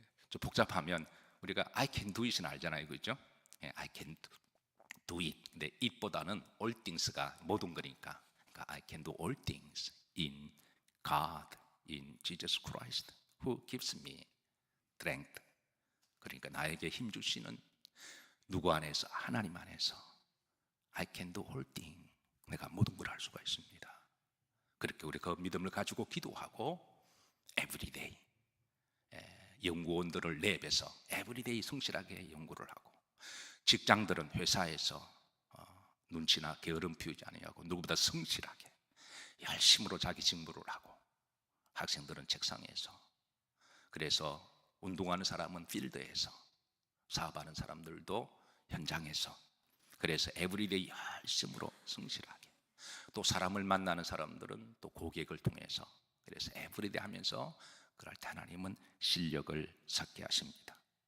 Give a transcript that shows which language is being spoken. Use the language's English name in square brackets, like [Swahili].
[Korean] 좀 복잡하면 우리가 [English] I can do it은 [Korean] 알잖아요, 그렇죠? [English] I can do it. [Korean] 근데 it보다는 all things가 모든 거니까. [English] 그러니까 I can do all things in God, in Jesus Christ, who gives me strength. [Korean] 그러니까 나에게 힘 주시는 누구 안에서? 하나님 안에서 [English] I can do all things. [Korean] 내가 모든 걸 할 수가 있습니다. 그렇게 우리 그 믿음을 가지고 기도하고 everyday 연구원들을 랩에서 everyday 성실하게 연구를 하고, 직장들은 회사에서 눈치나 게으름 피우지 아니하고 누구보다 성실하게 열심으로 자기 직무를 하고, 학생들은 책상에서, 그래서 운동하는 사람은 필드에서, 사업하는 사람들도 현장에서, 그래서 에브리데이 열심으로 성실하게, 또 사람을 만나는 사람들은 또 고객을 통해서, 그래서 에브리데이 하면서 그럴 때 하나님은 실력을 쌓게 하십니다.